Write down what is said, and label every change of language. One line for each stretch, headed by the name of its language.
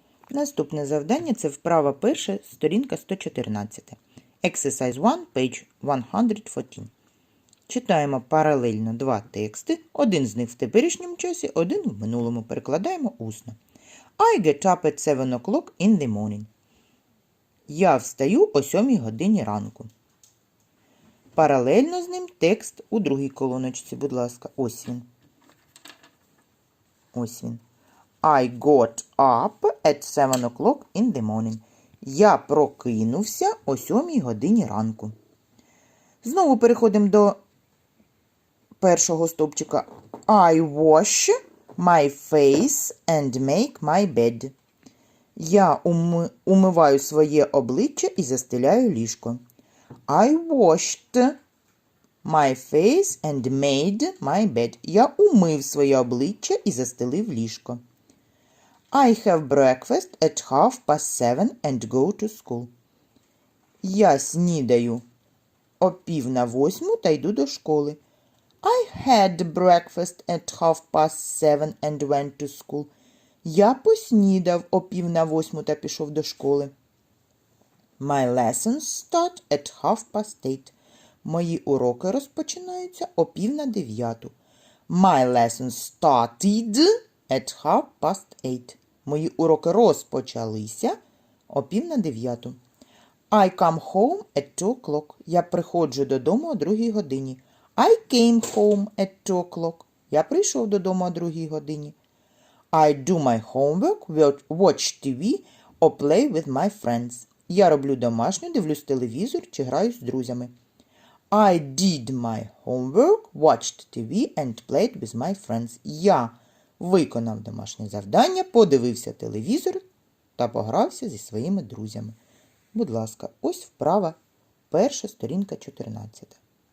Ukrainian: Наступне завдання – це вправа перша, сторінка 114.
English: Exercise 1, page 114.
Ukrainian: Читаємо паралельно два тексти. Один з них в теперішньому часі, один в минулому. Перекладаємо усно.
English: I get up at 7 o'clock in the morning.
Ukrainian: Я встаю о 7 годині ранку. Паралельно з ним текст у другій колоночці, будь ласка. Ось він. Ось він.
English: I got up at 7 o'clock in the morning.
Ukrainian: Я прокинувся о 7 годині ранку. Знову переходимо до першого стовпчика.
English: I wash my face and make my bed.
Ukrainian: Я умиваю своє обличчя і застеляю ліжко.
English: I washed my face and made my bed.
Ukrainian: Я умив своє обличчя і застелив ліжко.
English: I have breakfast at 7:30 and go to school.
Ukrainian: Я снідаю о 7:45 та йду до школи.
English: I had breakfast at 7:30 and went to school.
Ukrainian: Я поснідав о 7:45 та пішов до школи.
English: My lessons start at 8:30.
Ukrainian: Мої уроки розпочинаються о 8:45.
English: My lessons started at 8:30.
Ukrainian: Мої уроки розпочалися о 8:45.
English: I come home at 2 o'clock.
Ukrainian: Я приходжу додому о 2 годині.
English: I came home at 2 o'clock.
Ukrainian: Я прийшов додому о 2 годині.
English: I do my homework, watch TV or play with my friends.
Ukrainian: Я роблю домашню, дивлюсь телевізор чи граю з друзями.
English: I did my homework, watched TV and played with my friends.
Ukrainian: Я виконав домашнє завдання, подивився телевізор та погрався зі своїми друзями. Будь ласка, ось вправа перша, сторінка 14.